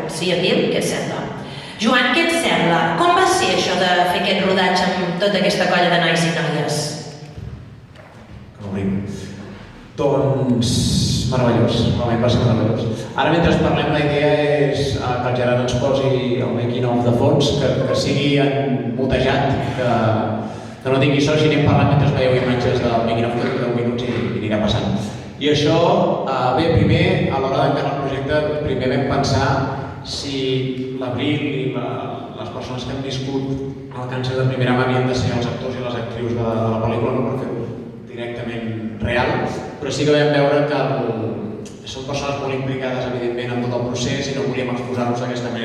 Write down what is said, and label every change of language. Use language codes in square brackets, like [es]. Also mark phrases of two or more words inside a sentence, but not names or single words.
[ca] Sí, Abril, què et sembla? Joan, què et sembla? Com va ser això de fer aquest rodatge amb tota aquesta colla de nois i noies? Doncs meravellós, realment va ser meravellós. Ara mentre parlem la idea és que el Gerard ens posi el [en] making of [ca] de fons, que sigui mutejat, que no tingui so, si anem parlant mentre veieu imatges del [en] making of [ca] de 10 minuts i anirà passant. I això, bé, primer, a l'hora d'encarar el projecte, primer vam pensar si l'Abril i les persones que han viscut el càncer de primera mà havien de ser els actors i les actrius de la pel·lícula, no per fer-ho directament real, però sí que vam veure que són persones molt implicades, evidentment, en tot el procés i no volíem exposar-los d'aquesta manera.